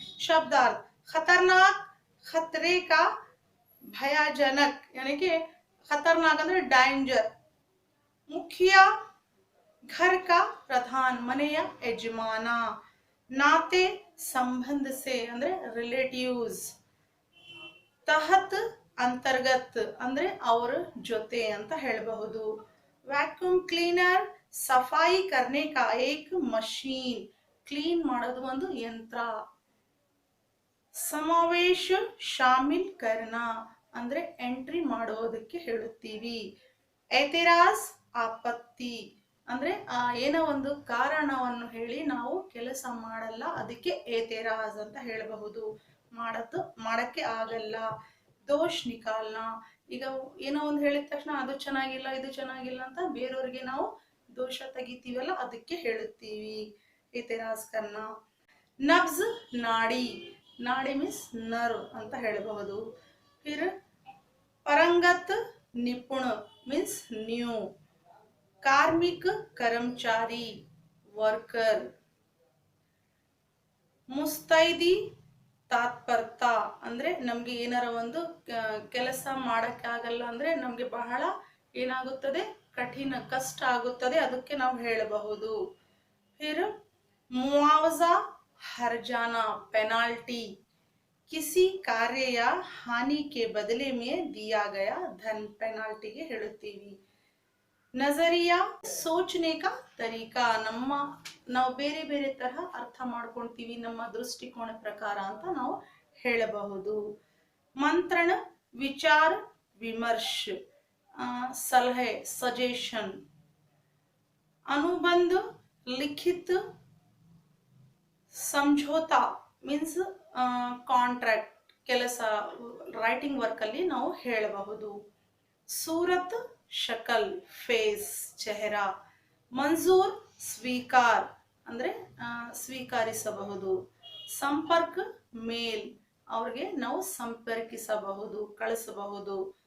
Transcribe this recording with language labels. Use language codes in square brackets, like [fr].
[hi] शब्दार्थ: खतरनाक, खतरे का, भयाजनक यानी कि खतरनाक ಅಂದ್ರೆ डेंजर, मुखिया घर का प्रधान मने या यजमाना, नाते संबंध से ಅಂದ್ರೆ रिलेटिव्स, तहत अंतर्गत [kn] ಅಂದ್ರೆ ಅವರ ಜೊತೆ ಅಂತ ಹೇಳಬಹುದು। [hi] वैक्यूम क्लीनर सफाई करने का एक मशीन, क्लीन [kn] ಮಾಡೋದು ಒಂದು ಯಂತ್ರ। [hi] समावेश शामिल करना [kn] ಅಂದ್ರೆ ಎಂಟ್ರಿ ಮಾಡೋದಕ್ಕೆ ಹೇಳುತ್ತೀವಿ। [hi] ऐतराज आपत्ति [kn] ಅಂದ್ರೆ ಏನೋ ಒಂದು ಕಾರಣವನ್ನು ಹೇಳಿ ನಾವು ಕೆಲಸ ಮಾಡಲ್ಲ, ಅದಕ್ಕೆ ऐतराज ಅಂತ ಹೇಳಬಹುದು। ಮಾಡಕ್ಕೆ ಆಗಲ್ಲ। [hi] दोष निकालना, [kn] ಈಗ ಏನೋ ಒಂದು ಹೇಳಿದ ತಕ್ಷಣ ಅದು ಚೆನ್ನಾಗಿಲ್ಲ ಇದು ಚೆನ್ನಾಗಿಲ್ಲ ಅಂತ ಬೇರೆಯವರಿಗೆ ನಾವು ದೋಷ ತೆಗಿತೀವಲ್ಲ, ಅದಕ್ಕೆ ಹೇಳುತ್ತೀವಿ [hi] ऐतराज करना। नब्ज नाड़ी, नाड़ी मीन्स नर्व [kn] ಅಂತ ಹೇಳಬಹುದು। [hi] फिर परंगत निपुण मीन्स न्यू, कार्मिक कर्मचारी वर्कर, मुस्तैदी तात्परता [kn] ಅಂದ್ರೆ ನಮಗೆ ಏನಾರ ಒಂದು ಕೆಲಸ ಮಾಡಕ್ಕೆ ಆಗಲ್ಲ ಅಂದ್ರೆ ನಮಗೆ ಬಹಳ ಏನಾಗುತ್ತದೆ, ಕಠಿಣ ಕಷ್ಟ ಆಗುತ್ತದೆ, ಅದಕ್ಕೆ ನಾವು ಹೇಳಬಹುದು। [hi] फिर मुआवजा हर्जाना पेनाल्टी, किसी कार्य या हानि के बदले में दिया गया धन पेनाल्टी [kn] ಗೆ ಹೇಳುತ್ತೀವಿ। [hi] नजरिया सोचने का तरीका, [kn] ನಾವು ಬೇರೆ ಬೇರೆ ತರಹ ಅರ್ಥ ಮಾಡ್ಕೊಂತೀವಿ, ನಮ್ಮ ದೃಷ್ಟಿಕೋನ ಪ್ರಕಾರ ಅಂತ ನಾವು ಹೇಳಬಹುದು। ಮಂತ್ರಣ ವಿಚಾರ ವಿಮರ್ಶ, ಸಲಹೆ ಸಜೆಷನ್। [hi] अनुबंध लिखित समझौता मीन्स [kn] ಕಾಂಟ್ರಾಕ್ಟ್, ಕೆಲಸ ರೈಟಿಂಗ್ ವರ್ಕ್ ಅಲ್ಲಿ ನಾವು ಹೇಳಬಹುದು। [hi] सूरत शकल फेस चेहरा, मंजूर स्वीकार [kn] ಅಂದ್ರೆ ಸ್ವೀಕರಿಸಬಹುದು। ಸಂಪರ್ಕ ಮೇಲ್, ಅವರಿಗೆ ನಾವು ಸಂಪರ್ಕಿಸಬಹುದು ಕಳಿಸಬಹುದು।